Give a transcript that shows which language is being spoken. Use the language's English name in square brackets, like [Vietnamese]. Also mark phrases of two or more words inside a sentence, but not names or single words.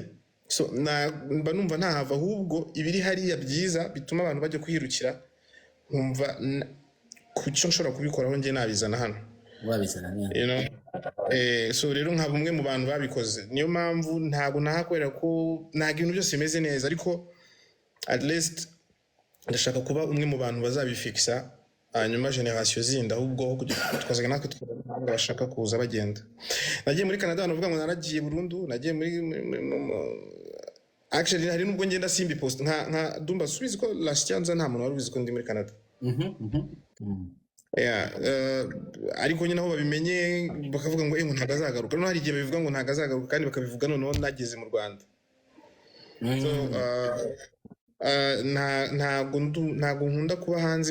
[Kinyarwanda] So mba numva ntahava, ahubwo ibiri hariya byiza bituma abantu bajya kwirukira, nkumva ku cyo nshobora kubikoraho njye nabizana hano. So rero nkaba umwe mu bantu babikoze. Niyo mpamvu ntabwo nahakorera ko ntabwo ibintu byose bimeze neza, ariko [English] at least [Kinyarwanda] ndashaka kuba umwe mu bantu bazabifixa, hanyuma generation zindi ahubwo twazaga natwe bashaka kuza bagenda. Nagiye muri Canada, banavuga ngo naragiye burundu, nagiye muri actually hari nubwo ngenda simbi post nka Dumba subizi ko [English] last year [Kinyarwanda] nta muntu wari ubizi ko ndi muri Canada. Ariko nyine aho babimenye bakavuga ngo ngo ntago azagaruka. No hari igihe babivuga ngo ntago azagaruka kandi bakabivuga noneho nageze mu Rwanda. So ntago nkunda kuba hanze.